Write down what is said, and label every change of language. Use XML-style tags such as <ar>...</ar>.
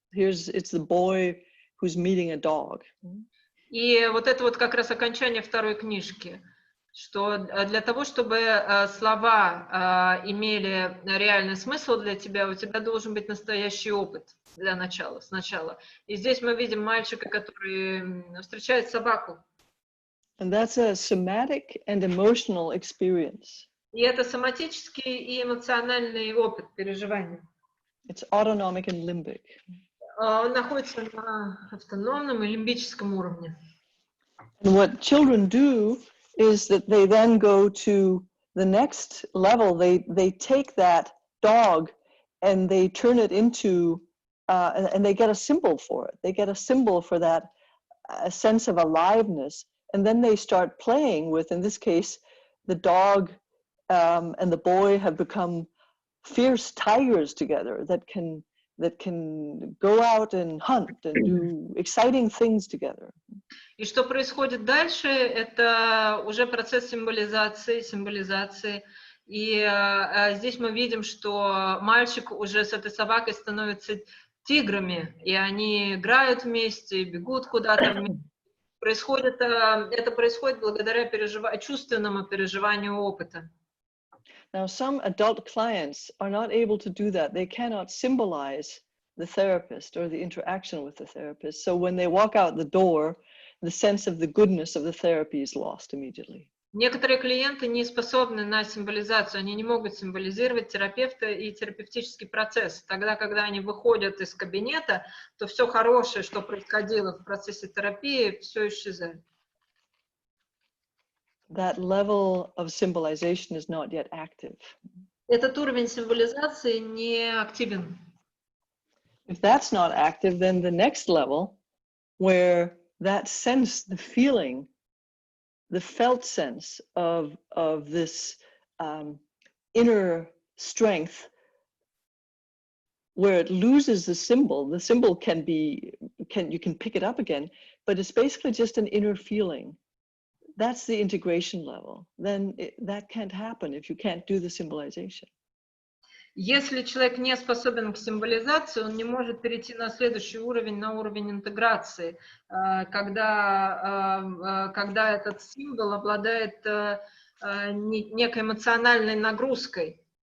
<en>It's the boy who's meeting a dog.</en> <ru>И вот это вот как раз окончание второй книжки, что для того, чтобы слова имели реальный смысл для тебя, у тебя должен быть настоящий опыт для начала, сначала. И здесь мы видим мальчика, который встречает собаку.</ru> <en>And that's a somatic and emotional experience.</en> <ru>И это соматический и эмоциональный опыт переживания.</ru> <en>It's autonomic and limbic.</en> <ru>Он находится на автономном и лимбическом уровне.</ru> <en>And what children do is that they then go to the next level. They take that dog and they turn it into, and they get a symbol for it. They get a symbol for that sense of aliveness. And then they start playing with, in this case, the dog and the boy have become fierce tigers together that can go out and hunt and do exciting things together.</en> <ru>И что происходит дальше, это уже процесс символизации. И здесь мы видим, что мальчик уже с этой собакой становится тиграми, и они играют вместе, бегут куда-то вместе. Это происходит благодаря чувственному переживанию опыта.</ru> <en>Now, some adult clients are not able to do that. They cannot symbolize the therapist or the interaction with the therapist. So when they walk out the door, the sense of the goodness of the therapy is lost immediately.</en> <ru>Некоторые клиенты не способны на символизацию, они не могут символизировать терапевта и терапевтический процесс. Тогда, когда они выходят из кабинета, то все хорошее, что происходило в процессе терапии, все исчезает.</ru> <en>That level of symbolization is not yet active.</en> <ru>Этот уровень символизации не активен.</ru> <en>If that's not active, then the next level, where that sense, the feeling, the felt sense of this inner strength, where it loses the symbol can be, you can pick it up again, but it's basically just an inner feeling. That's the integration level. Then that can't happen if you can't do the symbolization.</en> <ru>Если человек не способен к символизации, он не может перейти на следующий уровень, на уровень интеграции, когда этот символ обладает некой эмоциональной нагрузкой.</ru>